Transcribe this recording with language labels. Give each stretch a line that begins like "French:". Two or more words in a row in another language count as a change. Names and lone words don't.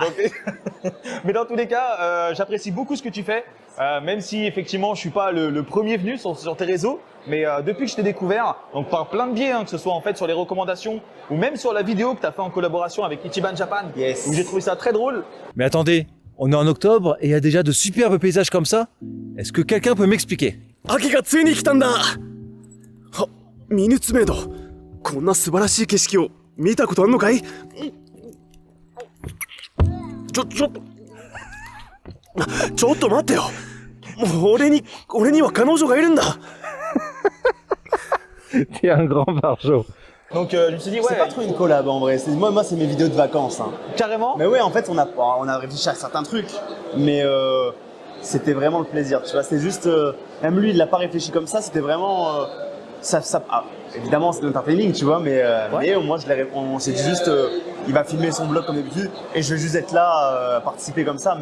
French: Donc, mais dans tous les cas, j'apprécie beaucoup ce que tu fais, même si effectivement je suis pas le premier venu sur tes réseaux. Mais depuis que je t'ai découvert, donc par plein de biais, hein, que ce soit en fait sur les recommandations ou même sur la vidéo que tu as fait en collaboration avec Ichiban Japan, Yes. où j'ai trouvé ça très drôle. Mais attendez, on est en octobre et il y a déjà de superbes paysages comme ça. Est-ce que quelqu'un peut m'expliquer?
Japanese: 秋がついに来たんだ。は、ミヌツメイド、こんな素晴らしい景色を見たことあんのかい？ちょっと待ってよ。もう俺には彼女がいるんだ。
French: T'es un grand barjot. Donc je me suis dit, ouais, C'est pas trop une collab en vrai. Moi c'est mes vidéos de vacances. Hein. carrément. Mais ouais, en fait, on a réfléchi à certains trucs, mais c'était vraiment le plaisir. Tu vois, c'est juste, même lui, il l'a pas réfléchi comme ça. C'était vraiment, évidemment, c'est de l'entertaining, tu vois, mais moi, on s'est dit juste, il va filmer son blog comme d'habitude, et je vais juste être là, participer comme ça.